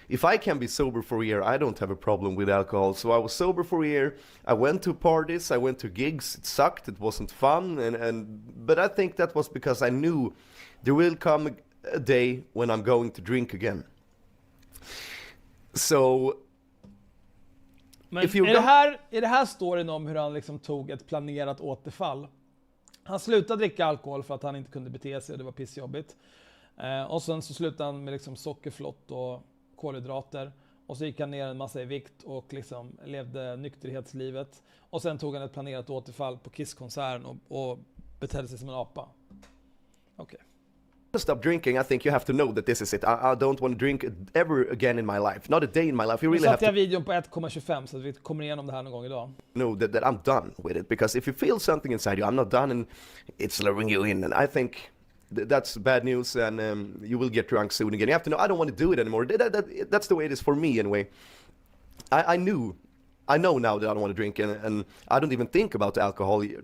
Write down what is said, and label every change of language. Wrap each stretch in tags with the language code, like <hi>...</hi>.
<en>If I can be sober for a year, I don't have a problem with alcohol. So I was sober for a year. I went to parties, I went to gigs. It sucked, it wasn't fun, but I think that was because I knew there will come a day when I'm going to drink again. So</en> <sv>men är det här storyn om hur han liksom tog ett planerat återfall? Han slutade dricka alkohol för att han inte kunde bete sig och det var pissjobbigt. Och sen så slutade han med liksom sockerflott och kolhydrater. Och så gick han ner en massa i vikt och liksom levde nykterhetslivet. Och sen tog han ett planerat återfall på Kiss-konserten och betedde sig som en apa. Okej.</sv> <en>Stop drinking, I think you have to know that this is it. I don't want to drink ever again in my life. Not a day in my life. You really have to...</en> <sv>videon på 1,25 så att vi kommer igenom det här någon gång idag.</sv> <en>Know that I'm done with it, because if you feel something inside you, I'm not done, and it's luring you in, and I think that's bad news, and you will get drunk soon again. You have to know, I don't want to do it anymore. That's the way it is for me anyway. I know now that I don't want to drink, and I don't even think about alcohol.</en>